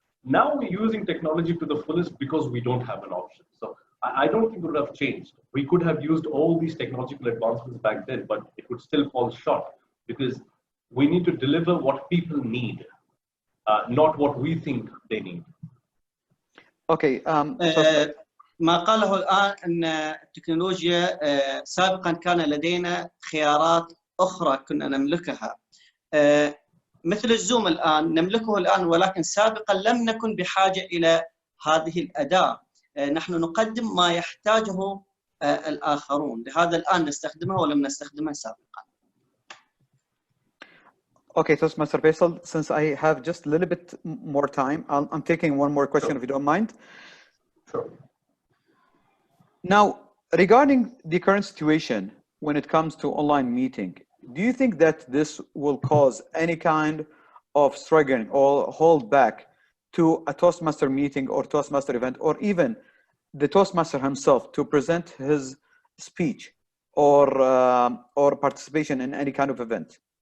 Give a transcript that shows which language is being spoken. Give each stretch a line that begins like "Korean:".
English: Now we're using technology to the fullest because we don't have an option. So I don't think it would have changed. We could have used all these technological advancements back then, but it would still fall short because we need to deliver what people need, not what we think they need. Okay.
Arabic: ما قاله الآن أن التكنولوجيا سابقا كان لدينا خيارات أخرى كنا نملكها مثل الزوم الآن نملكه الآن، ولكن سابقا لم نكن بحاجة إلى هذه الأداة. نحن نقدم ما يحتاجه الآخرون، لهذا الآن نستخدمها ولم نستخدمها سابقا.
English: Okay, Toastmaster Faisal, since I have just a little bit more time, I'm taking one more question, if you don't mind. Sure. Now, regarding the current situation when it comes to online meeting, do you think that this will cause any kind of struggling or hold back to a Toastmaster meeting or Toastmaster event, or even the Toastmaster himself to present his speech or participation in any kind of event?